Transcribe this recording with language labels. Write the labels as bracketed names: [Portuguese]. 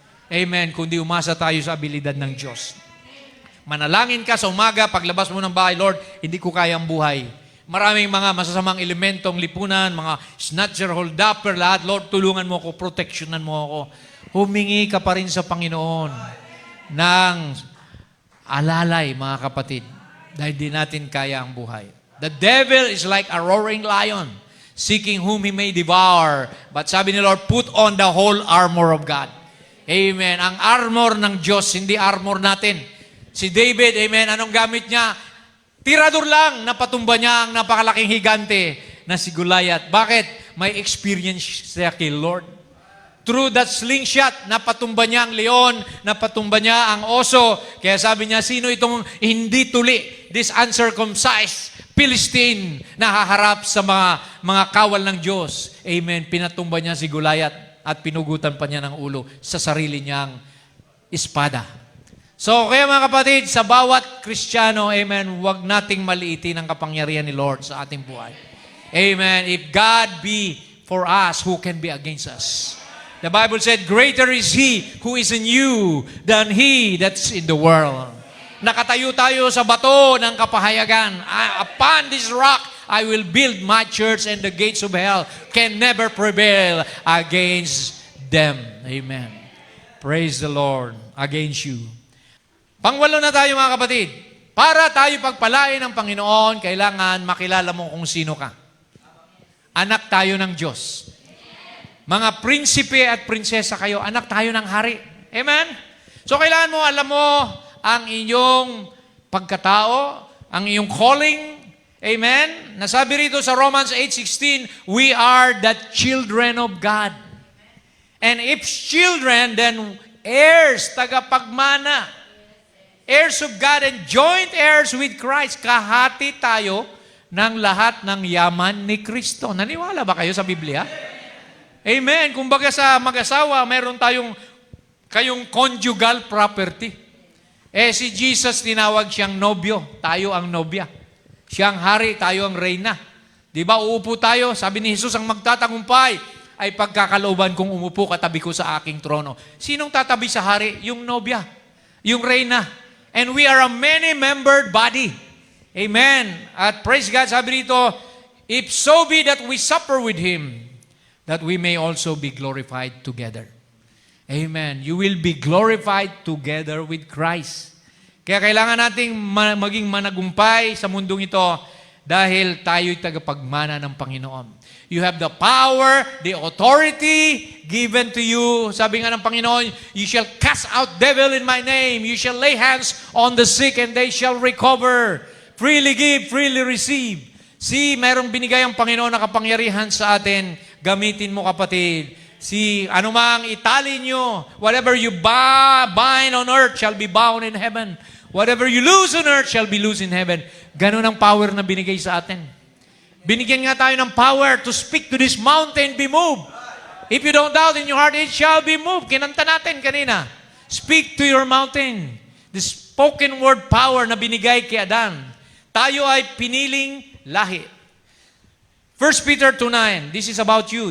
[Filipino] Amen, kundi umasa tayo sa abilidad ng Diyos. Manalangin ka sa umaga, paglabas mo ng bahay, Lord, hindi ko kayang buhay. Maraming mga masasamang elementong lipunan, mga snatcher, hold-upper, lahat. Lord, tulungan mo ako, protectionan mo ako. Humingi ka pa rin sa Panginoon ng alalay, mga kapatid, dahil di natin kaya ang buhay. [English] The devil is like a roaring lion, seeking whom he may devour. But [Filipino] sabi ni Lord, [English] put on the whole armor of God. Amen. [Filipino] Ang armor ng Diyos, hindi armor natin. Si David, amen, anong gamit niya? Tirador lang, napatumba niya ang napakalaking higante na si Goliath. Bakit? May experience siya kay Lord. [English] Through that slingshot, [Filipino] napatumba niya ang leon, napatumba niya ang oso. Kaya sabi niya, sino itong hindi tuli, [English] this uncircumcised Philistine [Filipino] na haharap sa mga kawal ng Diyos? Amen. Pinatumba niya si Goliath at pinugutan pa niya ng ulo sa sarili niyang espada. So, kaya mga kapatid, sa bawat Kristiyano, amen, huwag nating maliitin ang kapangyarihan ni Lord sa ating buhay. Amen. [English] If God be for us, who can be against us? The Bible said, greater is He who is in you than he that's in the world. [Filipino] Nakatayo tayo sa bato ng kapahayagan. [English] Upon this rock, I will build my church and the gates of hell can never prevail against them. Amen. Praise the Lord against you. [Filipino] Pangwalo na tayo mga kapatid. Para tayo pagpalain ng Panginoon, kailangan makilala mo kung sino ka. Anak tayo ng Diyos. Mga prinsipe at prinsesa kayo, anak tayo ng hari. Amen? So kailangan mo, alam mo ang inyong pagkatao, ang iyong calling. [English] Amen? [Filipino] Nasabi rito sa [English] Romans 8:16, we are the children of God. And if children, then heirs, tagapagmana. Heirs of God and joint heirs with Christ. [Filipino] Kahati tayo ng lahat ng yaman ni Kristo. Naniwala ba kayo sa Biblia? Amen. Kumbaga sa mag-asawa, meron kayong conjugal property. Si Jesus tinawag siyang nobyo, tayo ang nobya. Siyang hari, tayo ang reyna. Di ba, uupo tayo, sabi ni Jesus, ang magtatagumpay ay pagkakalooban kong umupo katabi ko sa aking trono. Sinong tatabi sa hari? Yung nobya, yung reyna. [English] And we are a many-membered body. Amen. At praise God, [Filipino] sabi rito, [English] if so be that we suffer with Him, that we may also be glorified together. [Filipino] Amen. [English] You will be glorified together with Christ. [Filipino] Kaya kailangan nating maging managumpay sa mundong ito Dahil tayo'y tagapagmana ng Panginoon. [English] You have the power, the authority given to you. [Filipino] Sabi nga ng Panginoon, [English] you shall cast out devil in my name. You shall lay hands on the sick and they shall recover. Freely give, freely receive. [Filipino] Merong binigay ang Panginoon na kapangyarihan sa atin. Gamitin mo, kapatid. Anumang itali nyo, [English] whatever you bind on earth shall be bound in heaven. Whatever you lose on earth shall be loose in heaven. [Filipino] Ganun ang power na binigay sa atin. Binigyan nga tayo ng [English] power to speak to this mountain, be moved. If you don't doubt in your heart, it shall be moved. [Filipino] Kinanta natin kanina. [English] Speak to your mountain. The spoken word power [Filipino] na binigay kay Adan. Tayo ay piniling lahi. [English] 1 Peter 2:9, this is about you.